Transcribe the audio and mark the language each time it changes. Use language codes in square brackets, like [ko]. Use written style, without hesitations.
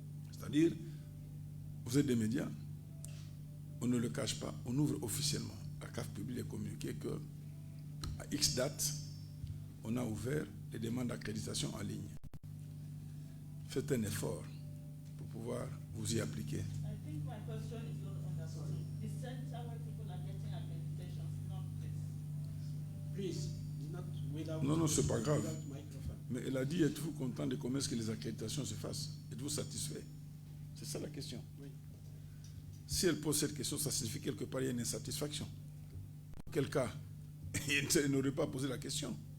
[fr] C'est-à-dire, vous êtes des médias, on ne le cache pas, on ouvre officiellement. La CAF publie les communiqués qu'à X date, on a ouvert les demandes d'accréditation en ligne. Faites un effort pour pouvoir vous y appliquer. [en] My question is not understood. The center where people are getting accreditation is not this. Please, not without. [fr] Non, c'est pas grave. [en] Without microphone. [fr] Mais elle a dit, êtes-vous content de comment est-ce que les accréditations se fassent? Êtes-vous satisfait? C'est ça la question. Oui. Si elle pose cette question, ça signifie quelque part il y a une insatisfaction. Dans quel cas, elle n'aurait pas posé la question.